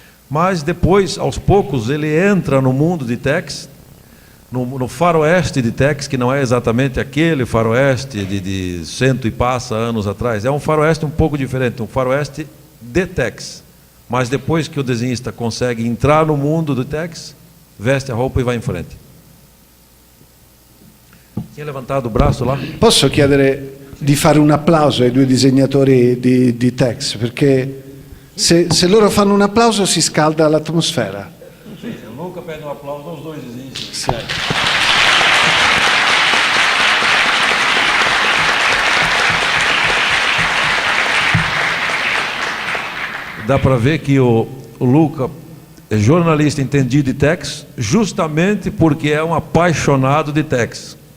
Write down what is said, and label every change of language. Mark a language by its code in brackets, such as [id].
[pt] Mas depois, aos poucos, ele entra no mundo de Tex, no faroeste de Tex, que não é exatamente aquele faroeste de 100 e passa anos atrás, é um faroeste um pouco diferente, um faroeste de Tex. Mas depois que o desenhista consegue entrar no mundo do Tex, veste a roupa e vai em frente. Tinha levantado o braço lá? [it] Posso chiedere di fare un applauso ai 2 disegnatori di Tex, perché se loro fanno un applauso si scalda l'atmosfera. [pt] Sim, eu nunca pede um aplauso aos 2 desenhistas. [it] Sì. [pt] Dá para ver que o Luca é jornalista entendido de tex, justamente porque é um apaixonado de tex.